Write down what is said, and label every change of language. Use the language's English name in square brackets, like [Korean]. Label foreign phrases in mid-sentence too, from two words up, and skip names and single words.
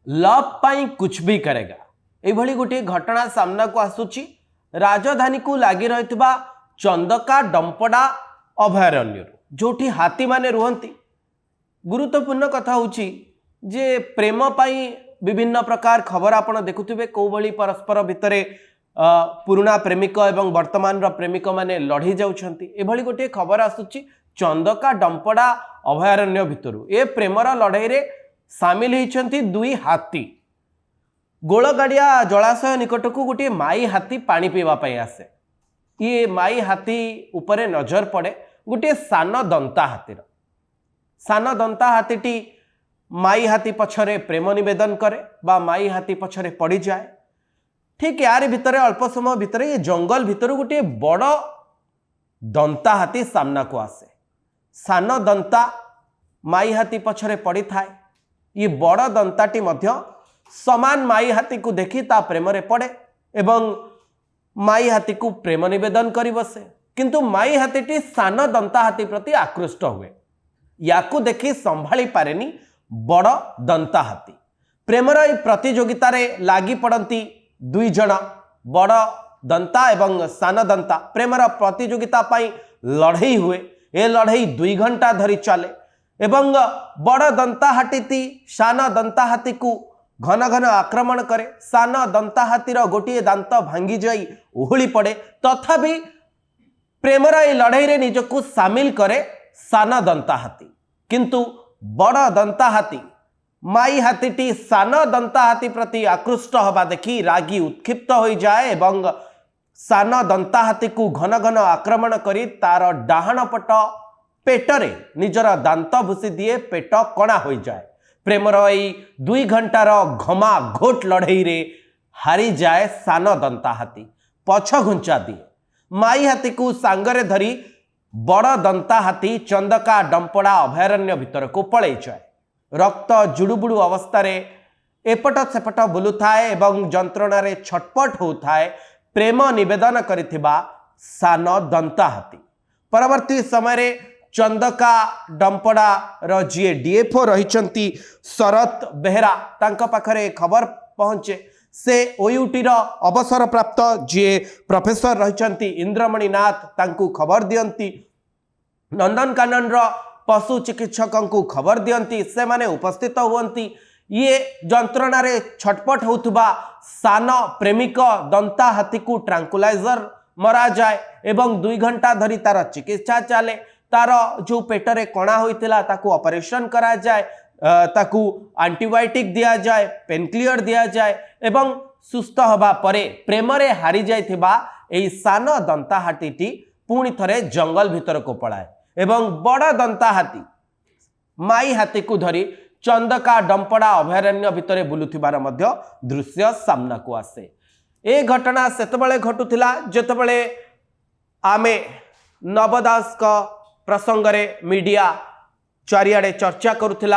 [Odia] ଲଭ ପାଇଁ [Hindi] कुछ भी करेगा [Odia] ଏଭଳି ଗୋଟେ ଘଟଣା ସାମ୍ନା କୁ ଆସୁଛି ରାଜଧାନୀ କୁ ଲାଗି ରହି ଚନ୍ଦକା ଡମ୍ପଡ଼ା ଅଭୟାରଣ୍ୟ ଯୋଡ଼ି ହାତୀ ମାନେ ରୁହନ୍ତି। ଗୁରୁତ୍ୱପୂର୍ଣ୍ଣ କଥା ହେଉଛି ଯେ ପ୍ରେମ ପାଇଁ ବିଭିନ୍ନ ପ୍ରକାର ଖବର ଆପଣ ଦେଖୁଥିବେ କୁ ଭଳି ପରସ୍ପର ଭିତରେ ପୁରୁଣା ପ୍ରେମିକ ଏବଂ ବର୍ତ୍ତମାନ ପ୍ରେମିକ ମାନେ ଲଢ଼ି ଯାଉଛନ୍ତି। ଏଭଳି ଗୋଟେ ଖବର ଆସୁଛି ଚନ୍ଦକା ଡମ୍ପଡ଼ା ଅଭୟାରଣ୍ୟ ଭିତରୁ ଏ ପ୍ରେମର ଲଢ଼ାଇ ରେ ସାମିଲ ହୋଇଛନ୍ତି ଦୁଇ ହାତୀ। ଗୋଲଗାଡ଼ିଆ ଜଳାଶୟ ନିକଟ କୁ ଗୋଟେ ମାଈ ହାତୀ ପାଣି ପିଇବା ପାଇଁ ଆସେ। ଏ ମାଈ ହାତୀ ଉପରେ ନଜର ପଡ଼େ ଗୋଟେ ସାନ ଦନ୍ତା ହାତୀର। ସାନ ଦନ୍ତା ହାତୀଟି ମାଈ ହାତୀ ପଛରେ ପ୍ରେମ ନିବେଦନ କରେ ବା ମାଈ ହାତୀ ପଛରେ ପଡ଼ି ଯାଏ। ଠିକ ଯାହାର ଭିତରେ ଅଳ୍ପ ସମୟ ଭିତରେ ଏ ଜଙ୍ଗଲ ଭିତର ଗୋଟେ ବଡ଼ ଦନ୍ତା ହାତୀ ସାମ୍ନା କୁ ଆସେ। ସାନ ଦନ୍ତା ମାଈ ହାତୀ ପଛରେ ପଡ଼ି ଥାଏ। ଏ ବଡ଼ ଦନ୍ତାଟି ମଧ୍ୟ ସମାନ ମାଈ ହାତୀ କୁ ଦେଖି ତା ପ୍ରେମ ରେ ପଡ଼େ ଏବଂ ମାଈ ହାତୀ କୁ ପ୍ରେମ ନିବେଦନ କରି ବସେ। କିନ୍ତୁ ମାଈ ହାତୀଟି ସାନ ଦନ୍ତା ହାତୀ ପ୍ରତି ଆକୃଷ୍ଟ ହୁଏ। ଯାହାକୁ ଦେଖି ସମ୍ଭାଳି ପାରେନି ବଡ଼ ଦନ୍ତା ହାତୀ। ପ୍ରେମର ଏଇ ପ୍ରତିଯୋଗିତା ରେ ଲାଗି ପଡ଼ନ୍ତି ଦୁଇ ଜଣ ବଡ଼ ଦନ୍ତା ଏବଂ ସାନ ଦନ୍ତା। ପ୍ରେମର ପ୍ରତିଯୋଗିତା ପାଇଁ ଲଢ଼େଇ ହୁଏ। ଏ ଲଢ଼େଇ 2 ଘଣ୍ଟା ଧରି ଚାଲେ ଏବଂ ବଡ଼ ଦନ୍ତା ହାତୀ ସାନ ଦନ୍ତା ହାତୀ କୁ ଘନ ଘନ ଆକ୍ରମଣ କରେ। ସାନ ଦନ୍ତା ହାତୀର ଗୋଟେ ଦାନ୍ତ ଭାଙ୍ଗି ଯାଇ ଓହଳି ପଡ଼େ ତଥାପି ପ୍ରେମର ଏ ଲଢ଼େଇ ରେ ନିଜକୁ ସାମିଲ କରେ ସାନ ଦନ୍ତା ହାତୀ। କିନ୍ତୁ ବଡ଼ ଦନ୍ତା ହାତୀ ମାଈ ହାତୀଟି ସାନ ଦନ୍ତା ହାତୀ ପ୍ରତି ଆକୃଷ୍ଟ ହେବା ଦେଖି ରାଗି ଉତ୍କ୍ଷିପ୍ତ ହୋଇ ଯାଏ ଏବଂ ସାନ ଦନ୍ତା ହାତୀ କୁ ଘନ ଘନ ଆକ୍ରମଣ କରି ତାର ଡାହାଣ ପଟ ପେଟରେ ନିଜର ଦାନ୍ତ ଭୁସି ଦିଏ। ପେଟ କଣା ହୋଇ ଯାଏ। ପ୍ରେମର ଏହି 2 ଘଣ୍ଟାର ଘମାଘୋଟ ଲଢ଼େଇ ରେ ହାରି ଯାଏ ସାନ ଦନ୍ତା ହାତୀ। ପଛ ଘୁଞ୍ଚା ଦିଏ। ମାଈ ହାତୀ କୁ ସାଙ୍ଗରେ ଧରି ବଡ଼ ଦନ୍ତା ହାତୀ ଚନ୍ଦକା ଡମ୍ପଡ଼ା ଅଭୟାରଣ୍ୟ ଭିତର କୁ ପଳେଇ ଯାଏ। ରକ୍ତ ଜୁଡ଼ୁବୁଡ଼ୁ ଅବସ୍ଥା ଏପଟ ସେପଟ ବୁଲୁଥାଏ ଏବଂ ଯନ୍ତ୍ରଣା ରେ ଛଟପଟ ହେଉଥାଏ ପ୍ରେମ ନିବେଦନ କରିଥିବା ସାନ ଦନ୍ତା ହାତୀ। ପରବର୍ତ୍ତୀ ସମୟ ରେ ଚନ୍ଦକା ଡମ୍ପଡ଼ା ର ଯେ ଡିଏଫଓ ରହିଛନ୍ତି ଶରତ ବେହେରା ତାଙ୍କ ପାଖରେ ଖବର ପହଞ୍ଚେ। ସେ ଓୟୁଟି ର ଅବସର ପ୍ରାପ୍ତ ଯେ ପ୍ରଫେସର ରହିଛନ୍ତି ଇନ୍ଦ୍ରମଣି ନାଥ ତାଙ୍କୁ ଖବର ଦିଅନ୍ତି। ନନ୍ଦନକାନନ ର ପଶୁ ଚିକିତ୍ସକ କୁ ଖବର ଦିଅନ୍ତି। ସେ ମାନେ ଉପସ୍ଥିତ ହୁଅନ୍ତି। ଏ ଯନ୍ତ୍ରଣା ରେ ଛଟପଟ ହେଉଥିବା ସାନ ପ୍ରେମିକ ଦନ୍ତା ହାତୀ କୁ ଟ୍ରାଙ୍କୁଲାଇଜର ମରା ଯାଏ ଏବଂ 2 ଘଣ୍ଟା ଧରି ତାର ଚିକିତ୍ସା ଚାଲେ। ତାର ଯୋ ପେଟରେ କଣା ହୋଇଥିଲା ତାକୁ ଅପରେସନ କରା ଯାଏ, ତାକୁ ଆଣ୍ଟିବାୟୋଟିକ ଦିଆ ଯାଏ, ପେନକ୍ଲିୟର ଦିଆ ଯାଏ ଏବଂ ସୁସ୍ଥ ହେବା ପରେ ପ୍ରେମରେ ହାରି ଯାଇଥିବା ଏଇ ସାନ ଦନ୍ତା ହାତୀଟି ପୁଣି ଥରେ ଜଙ୍ଗଲ ଭିତର କୁ ପଳାଏ ଏବଂ ବଡ଼ ଦନ୍ତା ହାତୀ ମାଈ ହାତୀ କୁ ଧରି ଚନ୍ଦକା ଡମ୍ପଡ଼ା ଅଭୟାରଣ୍ୟ ଭିତର ବୁଲୁଥିବାର ମଧ୍ୟ ଦୃଶ୍ୟ ସାମ୍ନା କୁ ଆସେ। ଏ ଘଟଣା ସେତେବେଳେ ଘଟୁଥିଲା ଯେତେବେଳେ ଆମେ ନବ ଦାସ ଙ୍କ ପ୍ରସଙ୍ଗ ରେ ମିଡ଼ିଆ ଚାରିଆଡ଼େ ଚର୍ଚ୍ଚା କରୁଥିଲୁ।